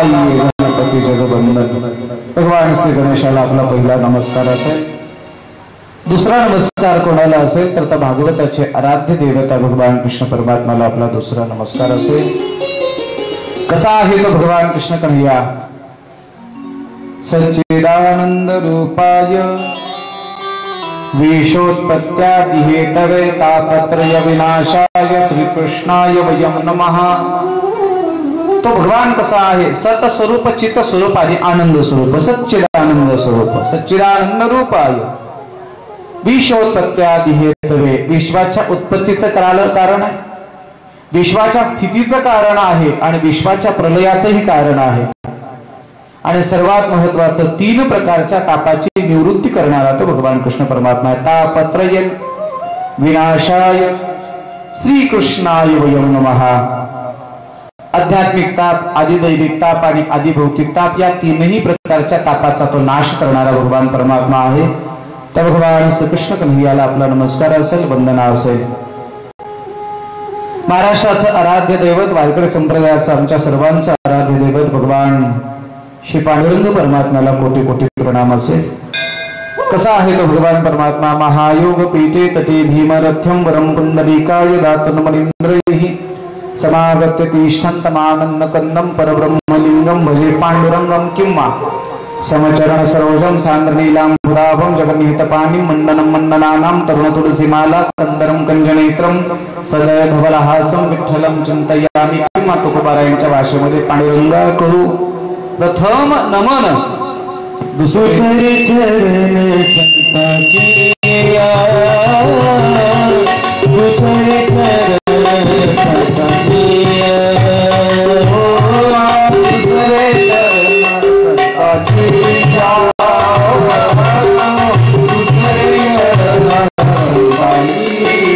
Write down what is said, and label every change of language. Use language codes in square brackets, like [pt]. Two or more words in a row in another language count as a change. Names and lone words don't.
[mr] गणपती जगवंदन. भगवान श्री गणेशाला आपला पहिला नमस्कार असेल. दुसरा नमस्कार कोणाला असेल तर भागवताचे आराध्य देवता भगवान कृष्ण परमात्माला आपला दुसरा नमस्कार असेल। कसा आहे तो भगवान कृष्ण कन्हैया? [sa] सच्चिदानंद रूपाय विशोत्पत्त्यादिहेतवे तापत्रय विनाशाय श्रीकृष्णाय वयं नमः। [mr] तो भगवान कसा आहे? सत स्वरूप, चित स्वरूप आणि आनंद स्वरूप, सच्चिदानंद स्वरूप, [sa] सच्चिदानंद रूपाय विश्वोत्पत्त्यादिहेतवे, [mr] विश्वाच्या उत्पत्तीचं कारण आहे, विश्वाच्या स्थितीचं कारण आहे आणि विश्वाच्या प्रलयाचंही कारण आहे। आणि सर्वात महत्वाचं 3 प्रकारच्या तापाची निवृत्ती करणारा तो भगवान कृष्ण परमात्मा आहे। [sa] तापत्रय विनाशाय श्रीकृष्णाय वयं नमः। [mr] आध्यात्मिक ताप, आदिदैविक ताप आणि आदिभौतिक ताप या 3ही प्रकारच्या तापाचा तो नाश करणारा भगवान परमात्मा आहे। त्या भगवान श्रीकृष्ण कन्हैयाला आपला नमस्कार असेल, वंदना असेल। महाराष्ट्राचं आराध्य दैवत, वारकरी संप्रदायाचं आमच्या सर्वांचं आराध्य दैवत भगवान श्री पांडुरंग परमात्म्याला कोटी कोटी प्रणाम असेल। कसा आहे तो भगवान परमात्मा? [sa] महायोग पीठे तटे भीमरथ्यम वरम पुंडरीकाय दातनमनिंद्रैः समागत्य तिष्ठन्तमानन्द कंदम परब्रह्मलिंगम भजे पांडुरंगम किंवा समचरण सरोजम सांद्रनीलांबुदाभं जगन्निहितपाणिं मंडनं मंडनानां तरुणतुलसीमाला कंदरं कंजनेत्रं सदय धवलहासं विठ्ठलं चिंतयामि। [mr] किंवा तुकोबारायांच्या भाषेमध्ये पांडुरंगा करू प्रथम नमन, दुसरे चरण संतांचे दुसरे चरण संतांचे दुसरे चरण संतांचे दुसरे चरण संतांचे